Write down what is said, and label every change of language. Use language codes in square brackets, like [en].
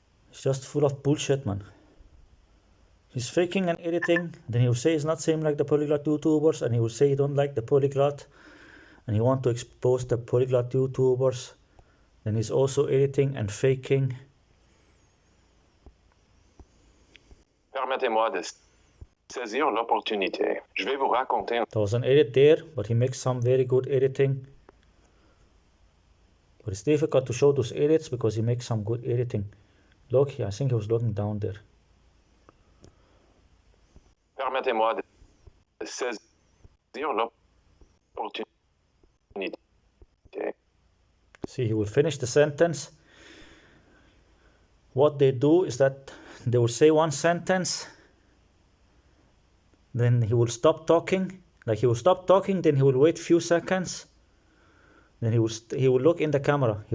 [en] It's just full of bullshit, man. He's faking and editing, then he will say he's not same like the polyglot YouTubers, and he will say he don't like the polyglot, and he want to expose the polyglot YouTubers. Then he's also editing and faking. [fr] permettez-moi de saisir l'opportunité. Je vais vous raconter. [en] There was an edit there, but he makes some very good editing. But it's difficult to show those edits because he makes some good editing. Look, I think he was looking down there. [fr] Permettez-moi de saisir l'opportunité. [en] See, he will finish the sentence. What they do is that they will say one sentence, then he will stop talking. Like he will stop talking, then he will wait few seconds. Then he will look in the camera.